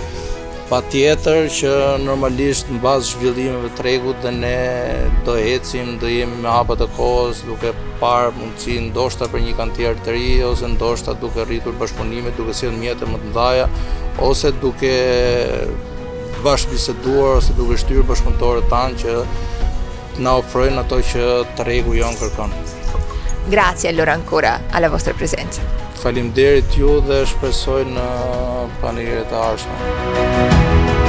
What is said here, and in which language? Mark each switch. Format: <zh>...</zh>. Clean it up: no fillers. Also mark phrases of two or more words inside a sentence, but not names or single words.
<sq>Patjetër që normalisht në bazë zhvillimeve të tregut dhe ne do ecim, do jemi me hapat e kohës duke parë mundësi ndoshta për një kantier të ri ose ndoshta duke rritur bashkëpunimet, duke sjellë mjete më të mëdha ose duke bashkëbiseduar ose duke shtyrë bashkëpunëtorët tanë që na ofrojnë ato që tregu jonë kërkon.</sq> <it>Grazie allora ancora alla vostra presenza.</it> <sq>Faleminderit ju dhe shpresoj në panegjiret e ardhshme.</sq>